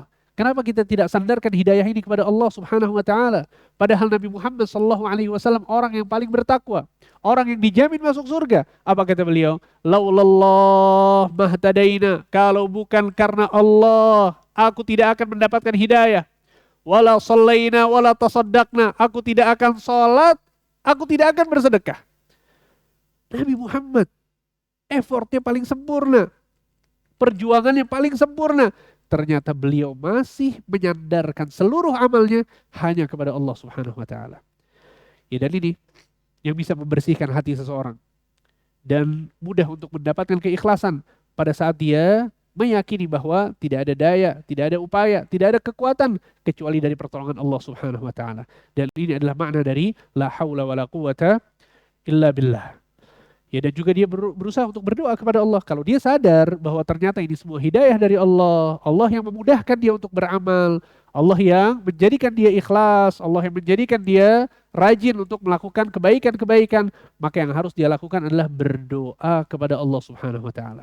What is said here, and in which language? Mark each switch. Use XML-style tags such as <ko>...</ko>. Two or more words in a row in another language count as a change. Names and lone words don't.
<id>Kenapa kita tidak sandarkan hidayah ini kepada Allah</id> <ar>سبحانه وتعالى?</ar> <id>Padahal Nabi Muhammad</id> <ar>صلى الله عليه وسلم</ar> <id>orang yang paling bertakwa, orang yang dijamin masuk surga. Apa kata beliau?</id> <ar>لولا الله ما اهتدينا.</ar> <id>Kalau bukan karena Allah, aku tidak akan mendapatkan hidayah.</id> <ar>ولا صلينا ولا تصدقنا.</ar> <id>Aku tidak akan salat, aku tidak akan bersedekah. Nabi Muhammad effortnya paling sempurna, perjuangannya paling sempurna. Ternyata beliau masih menyandarkan seluruh amalnya hanya kepada Allah</id> <ar>سبحانه وتعالى.</ar> <id>Ya, dan ini yang bisa membersihkan hati seseorang dan mudah untuk mendapatkan keikhlasan pada saat dia meyakini bahwa tidak ada daya, tidak ada upaya, tidak ada kekuatan kecuali dari pertolongan Allah</id> <ar>سبحانه وتعالى.</ar> <id>Dan ini adalah makna dari</id> <ar>لا حول ولا قوة إلا بالله.</ar> <id>Ya, dan juga dia berusaha untuk berdoa kepada Allah. Kalau dia sadar bahwa ternyata ini semua hidayah dari Allah, Allah yang memudahkan dia untuk beramal, Allah yang menjadikan dia ikhlas, Allah yang menjadikan dia rajin untuk melakukan kebaikan-kebaikan, maka yang harus dia lakukan adalah berdoa kepada Allah</id> <ar>سبحانه وتعالى.</ar>